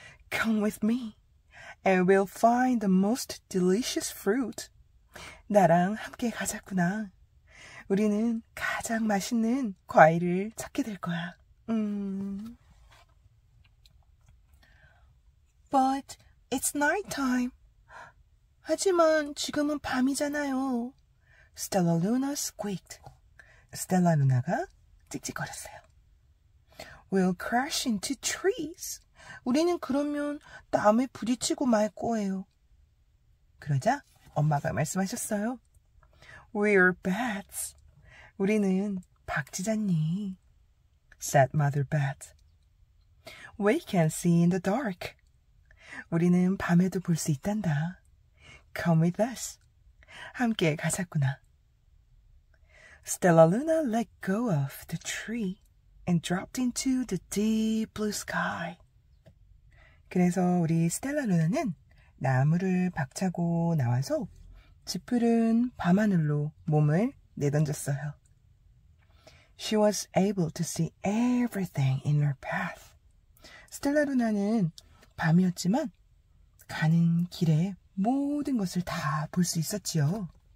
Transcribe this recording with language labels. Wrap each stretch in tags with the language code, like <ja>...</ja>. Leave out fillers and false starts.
<en>Come with me, and we'll find the most delicious fruit.</en> <ko>나랑 함께 가자꾸나. 우리는 가장 맛있는 과일을 찾게 될 거야.</ko> <en>But it's night time.</en> <ko>하지만 지금은 밤이잖아요.</ko> <en>Stella Luna squeaked.</en> <ko>스텔라 루나가 찍찍거렸어요.</ko> <en>We'll crash into trees.</en> <ko>우리는 그러면 나무에 부딪히고 말 거예요. 그러자 엄마가 말씀하셨어요.</ko> <en>We're bats.</en> <ko>우리는 박쥐잖니.</ko> <en>Said Mother Bat. We can see in the dark.</en> <ko>우리는 밤에도 볼 수 있단다.</ko> <en>Come with us.</en> <ko>함께 가자꾸나.</ko> <en>Stella Luna let go of the tree and dropped into the deep blue sky.</en> <ko>그래서 우리 스텔라 루나는 나무를 박차고 나와서 짙푸른 밤하늘로 몸을 내던졌어요.</ko> <en>She was able to see everything in her path.</en> <ko>스텔라 루나는 밤이었지만 가는 길에 모든 것을 다 볼 수 있었지요.</ko>